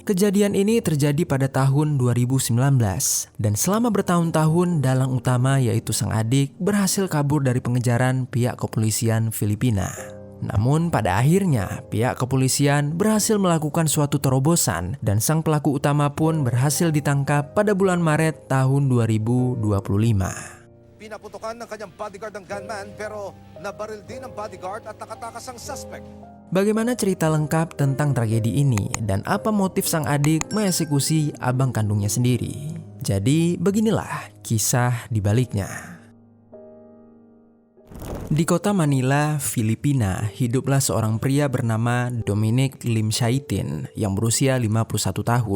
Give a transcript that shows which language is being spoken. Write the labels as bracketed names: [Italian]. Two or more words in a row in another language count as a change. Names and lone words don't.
[Indonesian] Kejadian ini terjadi pada tahun 2019 dan selama bertahun-tahun dalang utama yaitu sang adik berhasil kabur dari pengejaran pihak kepolisian Filipina. Namun pada akhirnya pihak kepolisian berhasil melakukan suatu terobosan dan sang pelaku utama pun berhasil ditangkap pada bulan Maret tahun 2025. [Filipino] Pinaputukan ng kanyang bodyguard ang gunman pero nabaril din ang bodyguard at nakatakas ang suspect. [Indonesian] Bagaimana cerita lengkap tentang tragedi ini dan apa motif sang adik mengeksekusi abang kandungnya sendiri? Jadi beginilah kisah di baliknya. Di kota Manila, Filipina, hiduplah seorang pria bernama Dominic Lim Shaitin yang berusia 51 tahun.